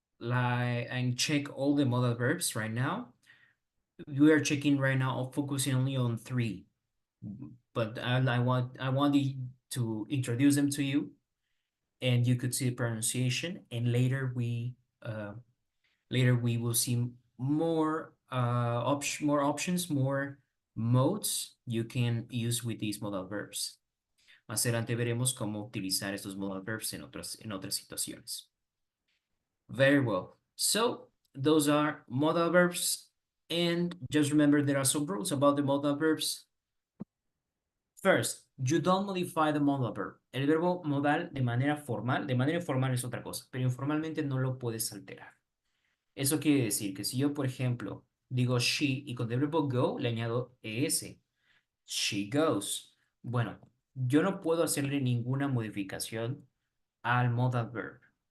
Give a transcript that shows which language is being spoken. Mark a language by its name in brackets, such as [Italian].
[English] like and check all the modal verbs right now. We are checking right now, focusing only on 3, but I want to introduce them to you, and you could see the pronunciation, and later we will see more more options, more modes you can use with these modal verbs. [Spanish] Más adelante veremos cómo utilizar estos modal verbs en otras situaciones. [English] Very well. So those are modal verbs, and just remember there are some rules about the modal verbs. First, you don't modify the modal verb. [Spanish] El verbo modal de manera informal es otra cosa, pero informalmente no lo puedes alterar. Eso quiere decir que si yo, por ejemplo, digo she y con el verbo go le añado es, [English] she goes. [Spanish] Bueno, yo no puedo hacerle ninguna modificación al modal verb.